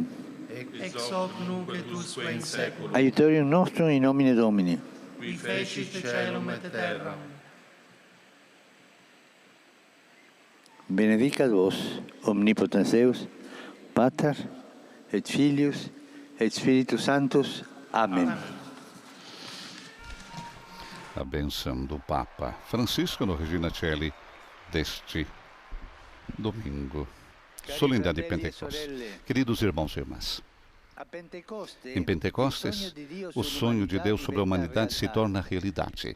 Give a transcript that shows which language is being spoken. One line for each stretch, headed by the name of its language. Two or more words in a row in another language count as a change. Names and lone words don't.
Latin: Ex hoc nunc et usque in saeculum. Aiutorium nostrum in nomine Domini. Qui fecit caelum et terram. Benedicat vos, omnipotens Deus, Pater, et Filius, et Spiritus Sanctus. Amen.
Portuguese: A bênção do Papa Francisco no Regina Coeli deste domingo. Solenidade de Pentecostes. Queridos irmãos e irmãs, em Pentecostes, o sonho de Deus sobre a humanidade se torna realidade.